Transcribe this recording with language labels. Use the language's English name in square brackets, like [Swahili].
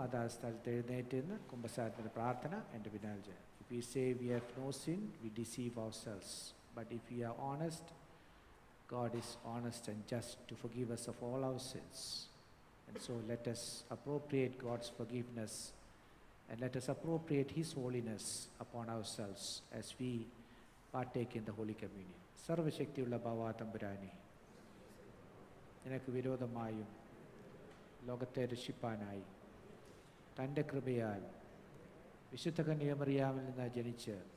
[Malayalam] അതാ സ്ഥലത്ത് എഴുന്നേറ്റ് നിന്ന് കുമ്പസാരത്തിൻ്റെ പ്രാർത്ഥന എൻ്റെ പിന്നാലെ ചെയ്യാം. [English] If we say we have no sin, we deceive ourselves. But if we are honest, God is honest and just to forgive us of all our sins. And so let us appropriate God's forgiveness and let us appropriate His holiness upon ourselves as we partake in the Holy Communion. [Malayalam] സർവശക്തിയുള്ള ബവാതമ്പുരാനെ, നിനക്ക് വിരോധമായും ലോകത്തെ രക്ഷിപ്പാനായി തൻ്റെ കൃപയാൽ വിശുദ്ധ കന്യകമറിയാമിൽ നിന്ന് ജനിച്ച്